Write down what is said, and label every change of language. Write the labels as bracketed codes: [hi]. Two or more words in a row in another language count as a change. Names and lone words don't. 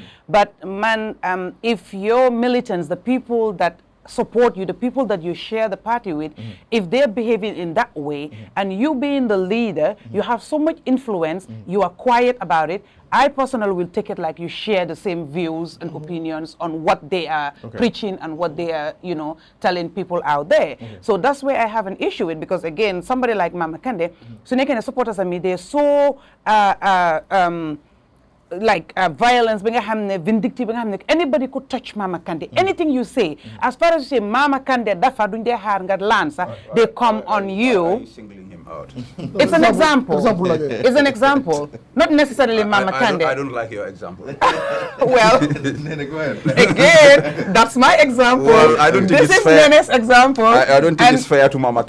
[en] But man, if your militants, the people that support you, the people that you share the party with, if they're behaving in that way, and you being the leader, you have so much influence, you are quiet about it, I personally will take it like you share the same views and opinions on what they are preaching and what they are, telling people out there. So that's where I have an issue with, because again, somebody like Mama Kandeh, so they can support us, they're so violence, vindictive, anybody could touch Mama Kandeh. Anything you say, as far as you say Mama Kandeh, [wo] dafa duñ dee xaar nga lancer, [en] they come on you. Why are you singling him out? It's an example. It's an example. Not necessarily Mama Kandeh. I don't like your example. Well, again, that's my example. Well, I don't think this it's is fair. Nene's example. I don't think it's fair to Mama Kandeh.